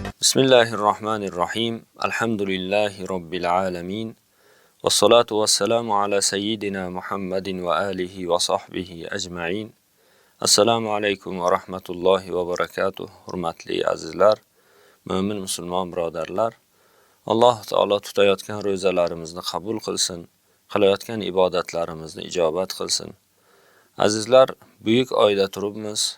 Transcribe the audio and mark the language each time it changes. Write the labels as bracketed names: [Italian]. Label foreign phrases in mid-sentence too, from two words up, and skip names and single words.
[Arabic] بسم الله الرحمن الرحيم. الحمد لله رب العالمين. والصلاة والسلام على سيدنا محمد وعلى آله وصحبه أجمعين. السلام عليكم ورحمة الله وبركاته. [Uzbek] Hurmatli azizlar, mo'min musulmon birodarlar. Alloh taolo tutayotgan ro'zalarimizni qabul qilsin, qilayotgan ibodatlarimizni ijobat qilsin. Azizlar, buyuk oyda turibmiz.